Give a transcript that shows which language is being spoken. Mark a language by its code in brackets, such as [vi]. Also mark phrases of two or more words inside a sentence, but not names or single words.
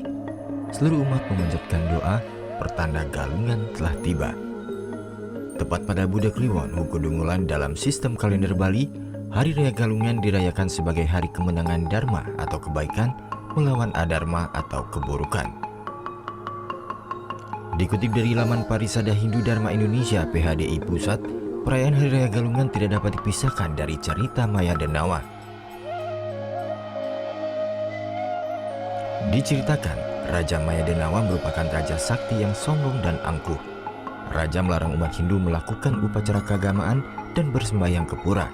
[id] Seluruh umat memanjatkan doa, pertanda Galungan telah tiba. Tepat pada Budak Kliwon, Wuku Dungulan dalam sistem kalender Bali, Hari Raya Galungan dirayakan sebagai hari kemenangan Dharma atau kebaikan melawan adharma atau keburukan. Dikutip dari laman Parisada Hindu Dharma Indonesia PHDI Pusat, perayaan Hari Raya Galungan tidak dapat dipisahkan dari cerita Maya Denawa. Diceritakan, Raja Maya Denawa merupakan raja sakti yang sombong dan angkuh. Raja melarang umat Hindu melakukan upacara keagamaan dan bersembahyang ke pura.